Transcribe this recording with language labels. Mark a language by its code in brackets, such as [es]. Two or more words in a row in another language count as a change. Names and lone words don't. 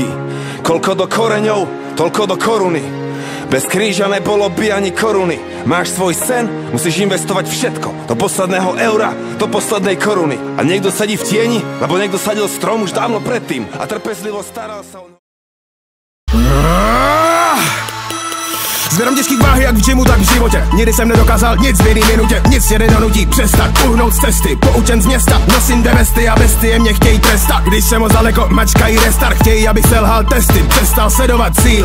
[sk] Koľko do koreňov, toľko do koruny. Bez kríža nebolo by ani koruny. Máš svoj sen, musíš investovať všetko. Do posledného eura, do poslednej koruny. A niekto sedí v tieni, lebo niekto sadil strom už dávno predtým a trpezlivo staral sa o... [cs] Zvedám těžkých váhy jak v gymu, tak v životě. Nikdy jsem nedokázal nic v jedné minutě. Nic mě nedonutí přestat, uhnout z cesty. Poučen z města, nosím devesty a bestie mě chtějí trestat. Když jsem moc daleko, mačkají restart. Chtějí, abych selhal testy, přestal sledovat cíl.